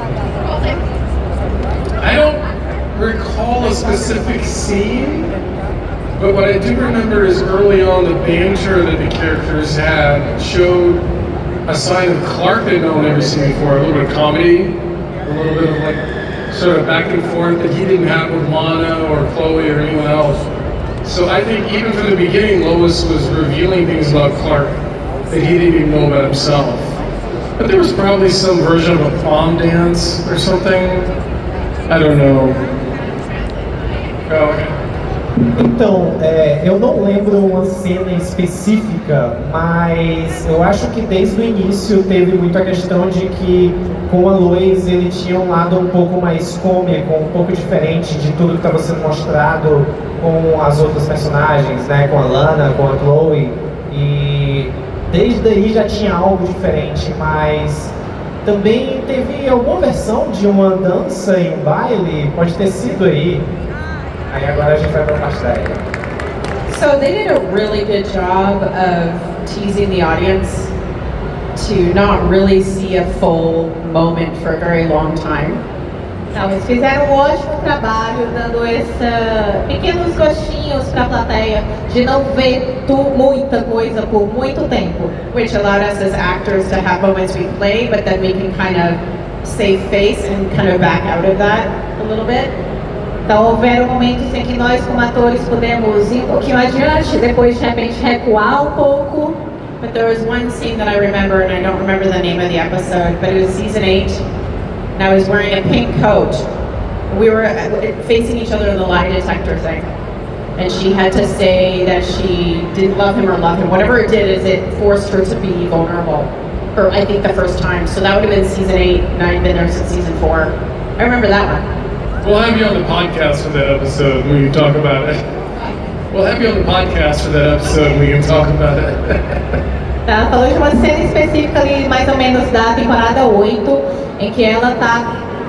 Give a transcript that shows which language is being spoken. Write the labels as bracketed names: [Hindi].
[English] I don't recall a specific scene, but what I do remember is early on the banter that the characters had showed a side of Clark that no one had ever seen before, a little bit of comedy, a little bit of like sort of back and forth that he didn't have with Lana or Chloe or anyone else. So I think even from the beginning, Lois was revealing things about Clark that he didn't even know about himself. But there was probably some version of a prom dance or something. I don't know. [Portuguese] Então, eu não lembro uma cena específica, mas eu acho que desde o início teve muito a questão de que com a Lois ele tinha um lado um pouco mais cômico, um pouco diferente de tudo que estava sendo mostrado com as outras personagens, né? Com a Lana, com a Chloe, e desde aí já tinha algo diferente, mas também teve alguma versão de uma dança em um baile, pode ter sido aí. Aí agora a gente vai pra parte da Érica. [English] So they did a really good job of teasing the audience to not really see a full moment for a very long time. [Portuguese] Então, eles fizeram um ótimo trabalho dando pequenos gostinhos para a plateia de não ver muita coisa por muito tempo. [English] Which allowed us as actors to have moments we play, but then we can kind of save face and kind of back out of that a little bit. [Portuguese] Então, houveram momentos em que nós, como atores, pudemos ir um pouquinho adiante, depois de repente recuar um pouco. [English] But there was one scene that I remember, and I don't remember the name of the episode, but it was season 8, and I was wearing a pink coat. We were facing each other in the lie detector thing, and she had to say that she didn't love him or love him. Whatever it did is it forced her to be vulnerable, for I think the first time. So that would have been season 8, and I'd been there since season 4. I remember that one. We'll have you on the podcast for that episode when you talk about it. We'll have you on the podcast for that episode when we can talk about it. [Portuguese] Ela falou de uma cena específica ali, mais ou menos da temporada 8, em que ela tá...